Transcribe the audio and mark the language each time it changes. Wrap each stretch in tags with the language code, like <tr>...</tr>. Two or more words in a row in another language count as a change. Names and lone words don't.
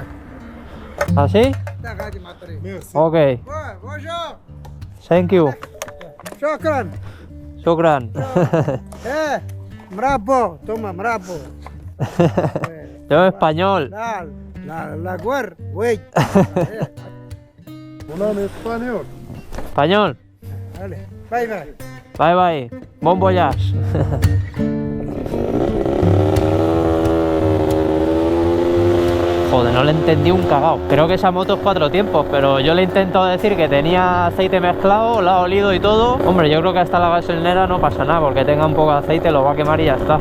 <es>¿Así?</es> <ar>لا غادي مع الطريق Ok.</ar> <fr>بونجور</fr> <en>Thank you.</en> <ar>شكرا شكرا. مرابو توما مرابو</ar> <es>Yo español. لا غور وي Una español. Español.</es> <en>bye bye Bye bye.</en> <fr>Bon voyage.</fr> <es>Joder, no le entendí un cagao. Creo que esa moto es 4 tiempos, pero yo le intento decir que tenía aceite mezclado, la ha olido y todo. Hombre, yo creo que hasta la gasolinera no pasa nada, porque tenga un poco de aceite lo va a quemar y ya está.</es>